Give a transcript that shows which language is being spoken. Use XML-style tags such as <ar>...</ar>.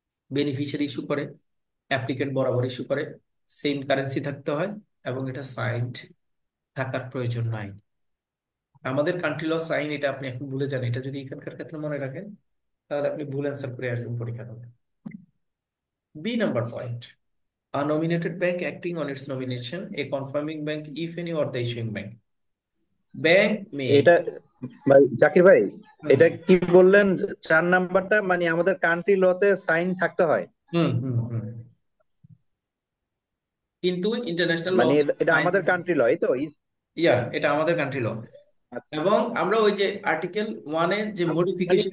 <bn>Beneficiary issue করে, applicant বরাবর issue করে, সেম কারেন্সি থাকতে হয়, এবং এটা সাইন্ড থাকার প্রয়োজন নাই। আমাদের কান্ট্রি ল সাইন, এটা আপনি এখন ভুলে যান। এটা যদি এখানকার ক্ষেত্রে মনে রাখেন তাহলে আপনি ভুল অ্যান্সার করে আসবেন পরীক্ষা হলে। B number point,</bn> <en>a nominated bank acting on its nomination, a confirming bank if any, or the issuing bank. Bank may,</en> <bn>এটা ভাই জাকির ভাই, এটা কি বললেন? 4 নাম্বারটা মানে আমাদের কান্ট্রি লতে সাইন থাকতে হয়, হুম হুম হুম, কিন্তু ইন্টারন্যাশনাল ল মানে এটা সাইন, আমাদের কান্ট্রি ল, এই তো? এটা আমাদের কান্ট্রি ল। আচ্ছা, এবং আমরা ওই যে আর্টিকেল 1-এর যে মডিফিকেশন</bn>